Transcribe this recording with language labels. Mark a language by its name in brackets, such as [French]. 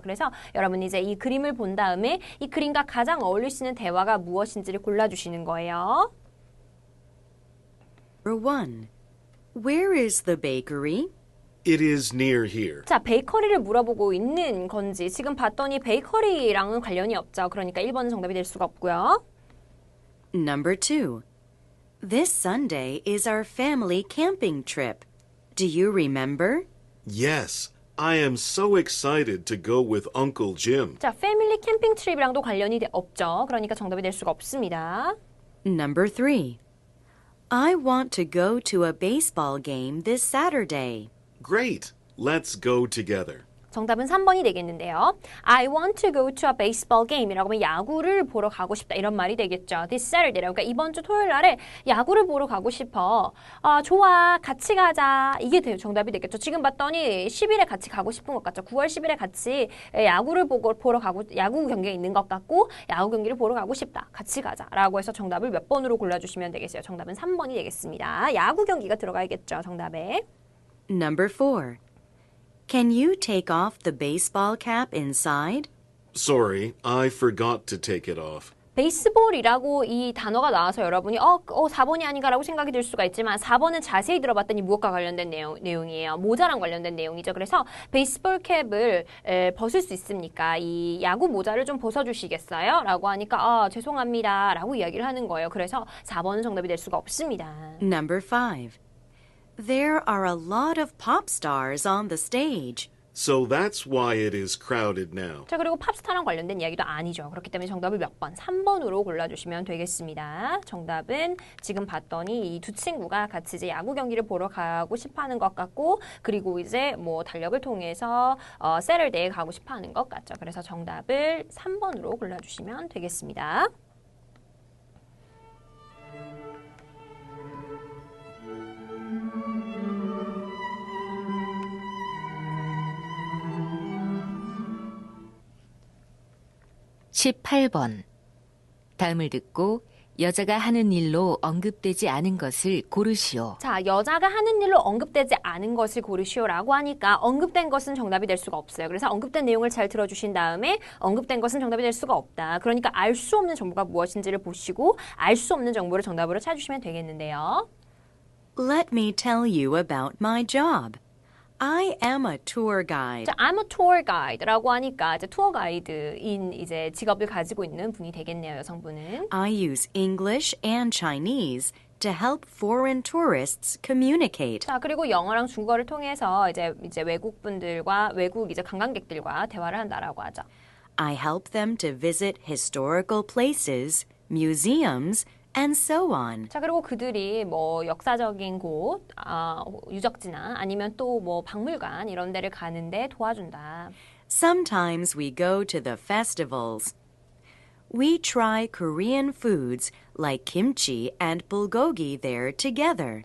[Korean] 그래서 여러분이 이제 이 그림을 본 다음에 이 그림과 가장 어울릴 수 있는 대화가 무엇인지를 골라주시는 거예요. [English] Number 1. Where is the bakery? It is near here. [Korean] 자, 베이커리를 물어보고 있는 건지 지금 봤더니 베이커리랑은 관련이 없죠. 그러니까 1번은 정답이 될 수가 없고요. [English] Number 2. This Sunday is our family camping trip. Do you remember? Yes, I am so excited to go with Uncle Jim. [Korean] 자, 패밀리 캠핑 트립이랑도 관련이 없죠. 그러니까 정답이 될 수가 없습니다. [English] Number 3. I want to go to a baseball game this Saturday. Great, let's go together. [Korean] 정답은 3번이 되겠는데요. [English] I want to go to a baseball game [Korean] 이라고 하면 야구를 보러 가고 싶다 이런 말이 되겠죠. [English] This Saturday [Korean] 그러니까 이번 주 토요일 날에 야구를 보러 가고 싶어. 좋아 같이 가자. 이게 정답이 되겠죠. 지금 봤더니 10일에 같이 가고 싶은 것 같죠. 9월 10일에 같이 야구를 보러 가고 야구 경기가 있는 것 같고 야구 경기를 보러 가고 싶다. 같이 가자 라고 해서 정답을 몇 번으로 골라주시면 되겠어요. 정답은 3번이 되겠습니다. 야구 경기가 들어가야겠죠. 정답에. [English] Number 4. Can you take off the baseball cap inside? Sorry, I forgot to take it off. [Korean] 베이스볼이라고 이 단어가 나와서 여러분이 4번이 아닌가라고 생각이 들 수가 있지만 4번은 자세히 들어봤더니 무엇과 관련된 내용이에요. 모자랑 관련된 내용이죠. 그래서 베이스볼 캡을 벗을 수 있습니까? 이 야구 모자를 좀 벗어주시겠어요? 라고 하니까 죄송합니다 라고 이야기를 하는 거예요. 그래서 4번은 정답이 될 수가 없습니다. [English] Number 5. There are a lot of pop stars on the stage. So that's why it is crowded now. [Korean] 자, 그리고 팝스타랑 관련된 이야기도 아니죠. 그렇기 때문에 정답을 몇 번? 3번으로 골라주시면 되겠습니다. 정답은 지금 봤더니 이 두 친구가 같이 이제 야구 경기를 보러 가고 싶어하는 것 같고 그리고 이제 뭐 달력을 통해서 세터데이에 가고 싶어하는 것 같죠. 그래서 정답을 3번으로 골라주시면 되겠습니다. (18번) 다음을 듣고 여자가 하는 일로 언급되지 않은 것을 고르시오. 자, 여자가 하는 일로 언급되지 않은 것을 고르시오라고 하니까 언급된 것은 정답이 될 수가 없어요. 그래서 언급된 내용을 잘 들어주신 다음에 언급된 것은 정답이 될 수가 없다. 그러니까 알 수 없는 정보가 무엇인지를 보시고 알 수 없는 정보를 정답으로 찾으시면 되겠는데요. [English] Let me tell you about my job. I am a tour guide. [Korean] 자, [English] I'm a tour guide [Korean] 라고 하니까 이제 투어 가이드인 이제 직업을 가지고 있는 분이 되겠네요, 여성분은. [English] I use English and Chinese to help foreign tourists communicate. [Korean] 자, 그리고 영어랑 중국어를 통해서 이제 외국분들과 외국 이제 관광객들과 대화를 한다라고 하죠. [English] I help them to visit historical places, museums, and so on. [Korean] 자, 그리고 그들이 뭐 역사적인 곳, 유적지나 아니면 또 뭐 박물관 이런 데를 가는데 도와준다. [English] Sometimes we go to the festivals. We try Korean foods like kimchi and bulgogi there together.